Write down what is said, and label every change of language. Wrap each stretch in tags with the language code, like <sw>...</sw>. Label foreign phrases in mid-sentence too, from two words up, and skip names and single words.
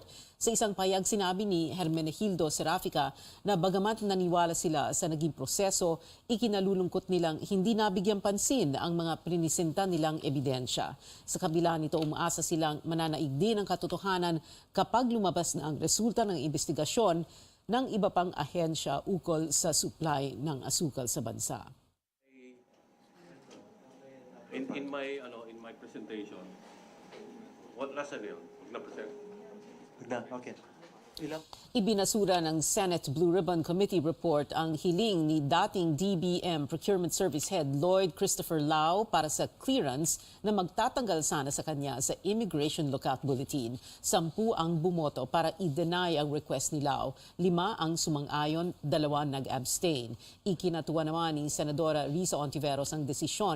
<tl>Sa isang payag sinabi ni Hermenegildo Serafica na bagamat naniwala sila sa naging proseso, ikinalulungkot nilang hindi nabigyan pansin ang mga prinisinta nilang ebidensya. Sa kabila nito, umaasa silang mananaig din ang katotohanan kapag lumabas na ang resulta ng investigasyon ng iba pang ahensya ukol sa supply ng asukal sa bansa.</tl> <en>In my presentation, what last again?</en> <tl>Na-present? Okay. Ibinasura ng Senate Blue Ribbon Committee report ang hiling ni dating DBM Procurement Service Head Lloyd Christopher Lau para sa clearance na magtatanggal sana sa kanya sa Immigration Lookout Bulletin. 10 ang bumoto para i-deny ang request ni Lau. 5 ang sumang-ayon, 2 nag-abstain. Ikinatuwa naman ni Senadora Risa Hontiveros ang desisyon.</tl>